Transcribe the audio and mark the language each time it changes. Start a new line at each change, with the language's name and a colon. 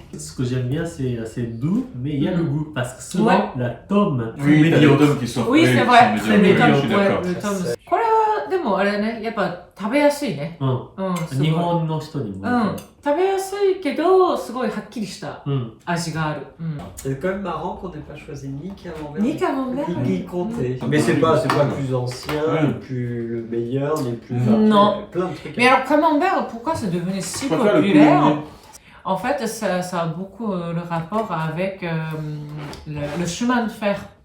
French: Ce que j'aime bien, c'est assez doux, mais il y a le goût. Parce que souvent, la tome Oui, t'as les tomes qui sont... Oui, c'est vrai. Ils sont Le médiocres, tome, je suis d'accord. le tome.
Japanese: これはでもあれね、やっぱ食べやすいね。すごい日本の人にも。食べやすいけど、すごいはっきりした味がある。
French: C'est quand même marrant qu'on n'ait pas choisi ni camembert Ni camembert, ni comté. Mais c'est pas le plus ancien, le plus meilleur, ni le plus... Non. Plein de trucs. Mais alors camembert, pourquoi c'est devenu si populaire? En fait, ça a beaucoup le rapport avec le chemin de fer.